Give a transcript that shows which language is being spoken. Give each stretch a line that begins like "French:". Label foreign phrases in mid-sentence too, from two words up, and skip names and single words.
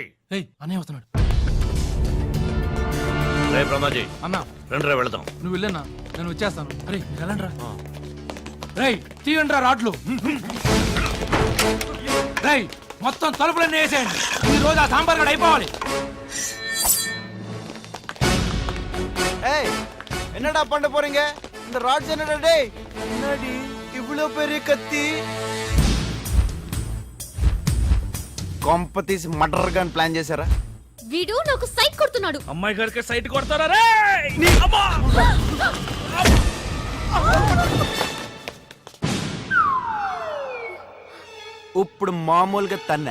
Telugu: ఏయ్, అన్నయ్య వస్తున్నాడు. రే బ్రహ్మాజీ, అన్న రండిరా వెళదాం. నువ్వు వెళ్ళన్నా, నేను వచ్చేస్తాను. అరే వెళ్ళండి రా. రేయ్ తీయండి రా రాడ్లు. రేయ్ మొత్తం తలుపులన్నీ వేసేయండి. ఈ రోజు ఆ సాంబార్ గడ అయిపోవాలి.
Tamil: ஏய் என்னடா பண்ண போறீங்க? இந்த ராட்ஸ் என்னடா டேய்? என்னடி இவ்ளோ பெரிய கத்தி?
Telugu: కొంపతీసి
English: murder gun
Telugu: ప్లాన్ చేశారా? వీడు నాకు సైట్ కొడుతున్నాడు. అమ్మాయి గారికి సైట్ కొడతారా రే? ఇప్పుడు మామూలుగా తన్నే.